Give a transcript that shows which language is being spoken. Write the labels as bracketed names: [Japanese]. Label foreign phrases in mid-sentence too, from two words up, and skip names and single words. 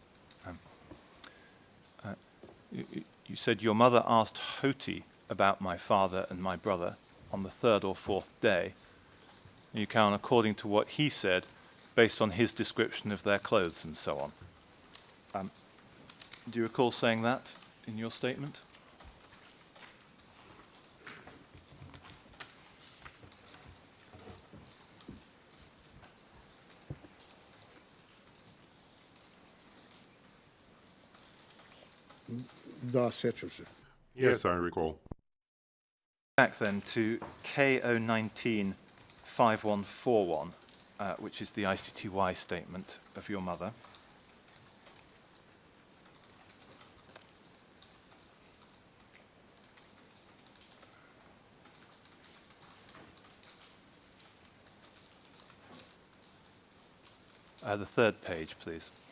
[English] You said your mother asked Hoti about my father and my brother on the third or fourth day. You can, according to what he said, based on his description of their clothes and so on. Do you recall saying that in your statement? [Bosnian] Da, sjećam se. [English] Yes, I recall. Back then to KO19 5141, which is the ICTY statement of your mother. The third page, please.